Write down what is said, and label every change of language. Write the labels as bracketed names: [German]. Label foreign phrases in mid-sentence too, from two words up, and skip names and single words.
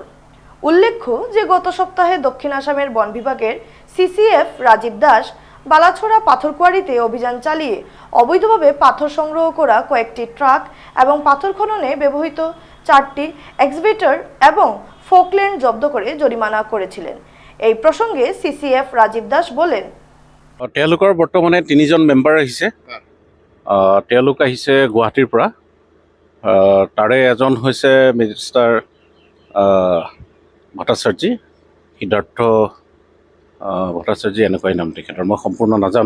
[Bangla] উল্লেখ্য যে গত সপ্তাহে দক্ষিণ আসামের বন বিভাগের সিসিএফ রাজীব দাস বালাছড়া পাথর কোয়ারিতে অভিযান চালিয়ে অবৈধভাবে পাথর সংগ্রহ করা কয়েকটি ট্রাক এবং পাথর খননে ব্যবহৃত 4টি এক্সভেটর এবং ফোকল্যান্ড জব্দ করে জরিমানা করেছিলেন। এই প্রসঙ্গে সিসিএফ রাজীব দাস বলেন, [Assamese] তেওঁলোকৰ বৰ্তমানে 3জন মেম্বাৰ আহিছে। তেওঁলোক আহিছে গুৱাহাটীৰ পৰা। তাৰে এজন হৈছে মিনিষ্টাৰ ভট্টাচাৰ্যী, সিদ্ধাৰ্থ ভট্টাচাৰ্যী এনেকুৱাই নাম তেখেতৰ, মই সম্পূৰ্ণ নাজানো।